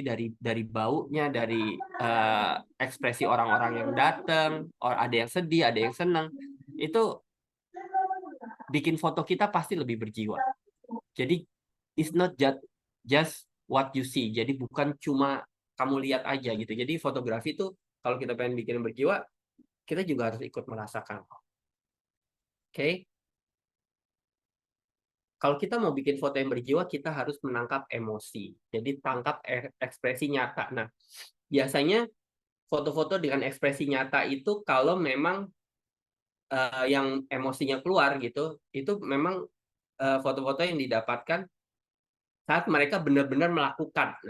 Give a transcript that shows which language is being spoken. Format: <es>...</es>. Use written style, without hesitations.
<id>Jadi dari baunya, dari ekspresi orang-orang yang datang, ada yang sedih, ada yang senang, itu bikin foto kita pasti lebih berjiwa.</id> <en>Jadi it's not just what you see.</en> <id>Jadi bukan cuma kamu lihat aja gitu. Jadi fotografi itu kalau kita pengen bikin berjiwa, kita juga harus ikut merasakan. Oke. Kalau kita mau bikin foto yang berjiwa, kita harus menangkap emosi. Jadi tangkap ekspresi nyata. Nah, biasanya foto-foto dengan ekspresi nyata itu kalau memang yang emosinya keluar gitu, itu memang foto-foto yang didapatkan saat mereka benar-benar melakukan.</id>